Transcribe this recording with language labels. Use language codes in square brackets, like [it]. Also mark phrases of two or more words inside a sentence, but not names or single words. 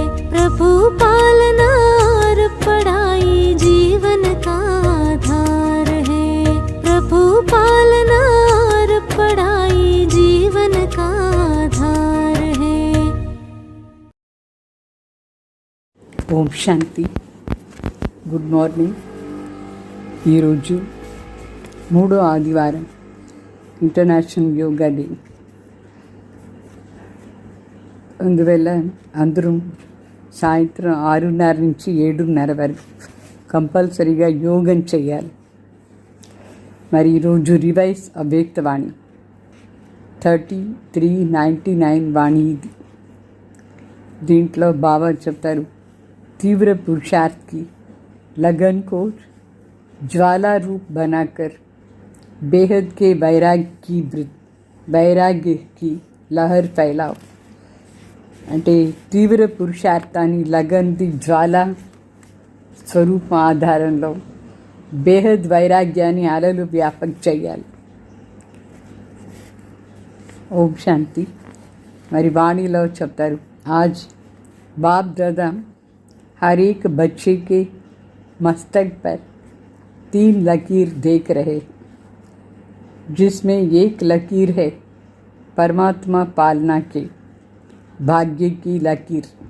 [hi] प्रभु पालना और पढ़ाई जीवन का आधार है। प्रभु पालना और पढ़ाई जीवन का आधार है। ओम शांति। [en] good morning. [te] ఈరోజు 3వ ఆదివారం, ఇంటర్నేషనల్ యోగా డే. అందువల్ల అందరూ సాయంత్రం 6:30 నుంచి 7:30 వరకు కంపల్సరీగా యోగం చేయాలి. మరి ఈరోజు రివైజ్ అవ్యక్తవాణి 3399 వాణి ఇది. దీంట్లో బాబా చెప్తారు, [hi] तीव्र पुरुषार्थ की लगन को ज्वाला रूप बनाकर बेहद के वैराग्य की लहर फैलाओ. [te] అంటే తీవ్ర పురుషార్థాన్ని లగన్ది జ్వాల స్వరూపం ఆధారంలో బేహద్ వైరాగ్యాన్ని అలలు వ్యాపక చేయాలి. ఓం శాంతి. మరి వాణిలో చెప్తారు, [hi] आज बाप दादा हर एक बच्चे के मस्तक पर 3 लकीर देख रहे, जिसमें एक लकीर है परमात्मा पालना के भाग्य की लकीर.